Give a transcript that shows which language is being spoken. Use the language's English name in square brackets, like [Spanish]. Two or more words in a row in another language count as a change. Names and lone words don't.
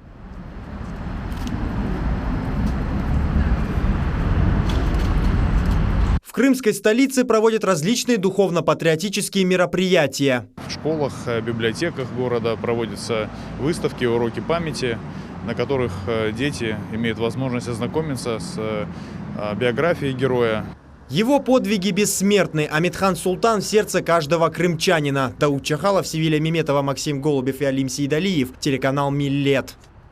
[Russian] В крымской столице проводят различные духовно-патриотические мероприятия. В школах, библиотеках города проводятся выставки, уроки памяти, на которых дети имеют возможность ознакомиться с биографией героя. Его подвиги бессмертны. Амитхан Султан в сердце каждого крымчанина. Дауд Чахалов, Севиля Меметова, Максим Голубев и Алим Сейдалиев. Телеканал «Миллет».